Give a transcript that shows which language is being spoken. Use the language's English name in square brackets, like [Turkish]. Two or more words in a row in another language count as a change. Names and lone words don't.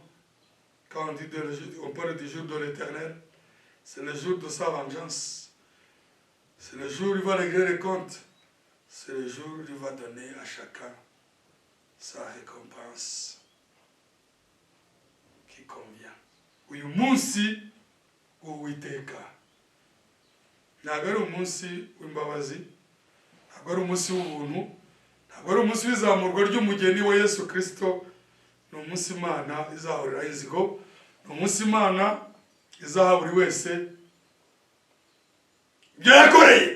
[French] Quand on parle du jour de l'Éternel, c'est le jour de sa vengeance. C'est le jour où il va régler les comptes. C'est le jour où il va donner à chacun sa récompense qui convient. [Kinyarwanda] Uyu munsi w'Uwiteka ntabwo ari umunsi w'imbabazi, ntabwo ari umunsi w'ubuntu, ntabwo ari umunsi w'izamurwa ry'umugeni wa Yesu Kristo. Ni umunsi Imana izahurira inzigo, ni umunsi Imana izaha buri wese ibyo yakoreye.